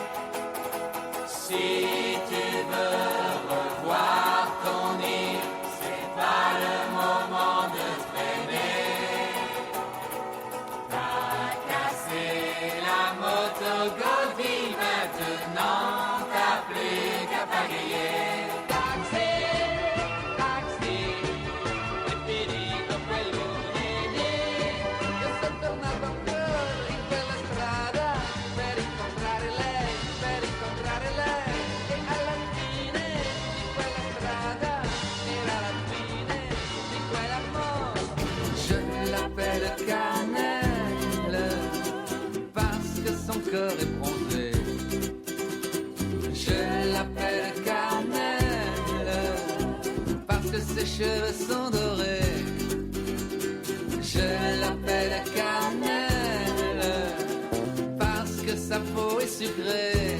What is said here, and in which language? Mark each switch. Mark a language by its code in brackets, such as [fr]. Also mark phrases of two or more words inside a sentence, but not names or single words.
[fr] Si tu veux revoir ton île, c'est pas le moment de traîner. T'as cassé la moto Gaudi maintenant, t'as plus qu'à pagayer. [it] Taxi, taxi, è finito quel lunedì, io sono tornato ancora in quella strada per incontrare lei, e alla fine di quella strada era la fine di quell'amore. [fr] Je l'appelle Cannelle parce que son corps est bronzé. Je l'appelle Cannelle parce que ses cheveux sont dorés. Je l'appelle Cannelle parce que sa peau est sucrée.